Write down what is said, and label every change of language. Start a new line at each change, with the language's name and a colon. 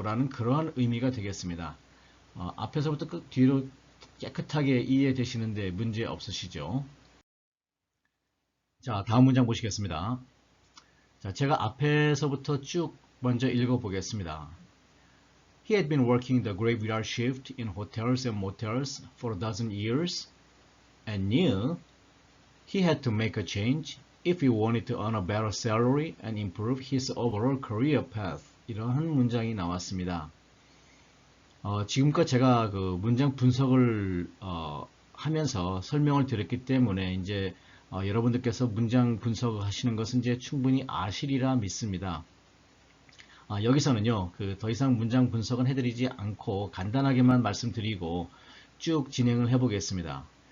Korean: 라는 그러한 의미가 되겠습니다. 앞에서부터 끝 뒤로 깨끗하게 이해되시는데 문제 없으시죠? 자, 다음 문장 보시겠습니다. 자, 제가 앞에서부터 쭉 먼저 읽어보겠습니다.
English: He had been working the graveyard shift in hotels and motels for a dozen years and knew he had to make a change if he wanted to earn a better salary and improve his overall career path.
Korean: 이러한 문장이 나왔습니다. 지금껏 제가 그 문장 분석을 하면서 설명을 드렸기 때문에 이제 여러분들께서 문장 분석을 하시는 것은 이제 충분히 아시리라 믿습니다. 여기서는요, 더 이상 문장 분석은 해드리지 않고 간단하게만 말씀드리고 쭉 진행을 해보겠습니다.